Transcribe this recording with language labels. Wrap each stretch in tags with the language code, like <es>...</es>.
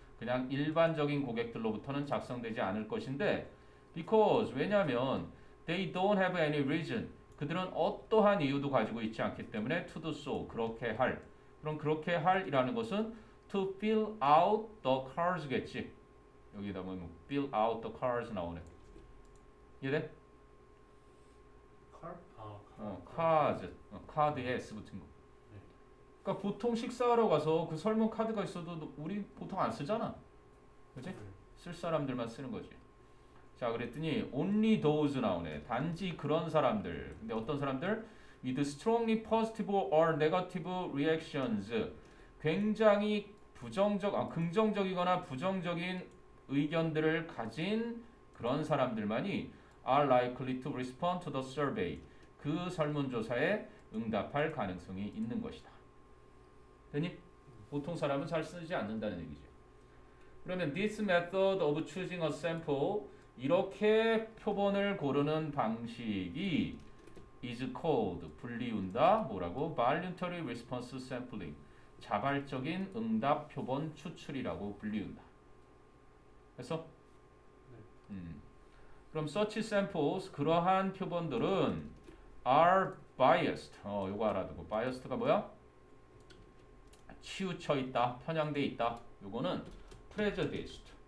<ko>그냥 일반적인 고객들로부터는 작성되지 않을 것인데 because, 왜냐하면</ko> <en>they don't have any reason.</en> <ko>그들은 어떠한 이유도 가지고 있지 않기 때문에</ko> <en>to do so,</en> <ko>그렇게 할. 그럼 그렇게 할이라는 것은</ko> <en>to fill out the cards</en> <ko>겠지. 여기다 뭐</ko> <en>fill out the cards</en> <ko>나오네. 이해돼? 컬? cards. 카드에 S 붙은 거. 네. 그러니까 보통 식사하러 가서 그 설문 카드가 있어도 우리 보통 안 쓰잖아. 그치? 네. 쓸 사람들만 쓰는 거지. 자, 그랬더니</ko> <en>only those</en> <ko>나오네. 단지 그런 사람들. 근데 어떤 사람들?</ko> <en>with strongly positive or negative reactions.</en> <ko>굉장히 긍정적이거나 부정적인 의견들을 가진 그런 사람들만이</ko> <en>are likely to respond to the survey.</en> <ko>그 설문조사에 응답할 가능성이 있는 것이다. 되니? 보통 사람은 잘 쓰지 않는다는 얘기죠. 그러면</ko> <en>this method of choosing a sample,</en> <ko>이렇게 표본을 고르는 방식이</ko> <en>is called,</en> <ko>불리운다. 뭐라고?</ko> <en>voluntary response sampling,</en> <ko>자발적인 응답 표본 추출이라고 불리운다. 됐어? 그럼</ko> <en>such samples,</en> <ko>그러한 표본들은</ko> <en>are biased.</en> <ko>요거 알아두고. biased가 뭐야? 치우쳐 있다, 편향돼 있다. 요거는 prejudiced.</ko>